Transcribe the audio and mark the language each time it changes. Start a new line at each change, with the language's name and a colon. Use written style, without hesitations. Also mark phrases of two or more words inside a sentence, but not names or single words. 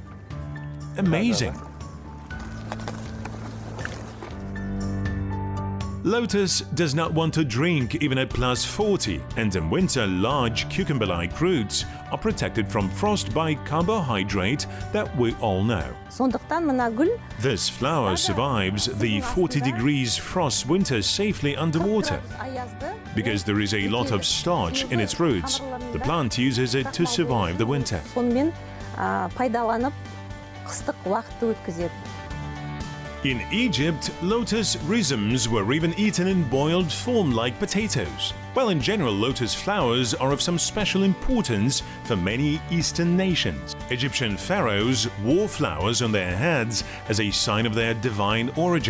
English: Amazing! Lotus does not want to drink even at plus 40, and in winter large cucumber-like roots are protected from frost by carbohydrate that we all know.
Kazakh: Сондықтан мына гүл
English: This flower survives the 40 degrees frost winter safely underwater.
Kazakh: аязды
English: Because there is a lot of starch in its roots, the plant uses it to survive the winter.
Kazakh: сонымен пайдаланып қыстық уақытты өткізеді.
English: In Egypt, lotus rhizomes were even eaten in boiled form like potatoes. Well, in general, lotus flowers are of some special importance for many Eastern nations. Egyptian pharaohs wore flowers on their heads as a sign of their divine origin.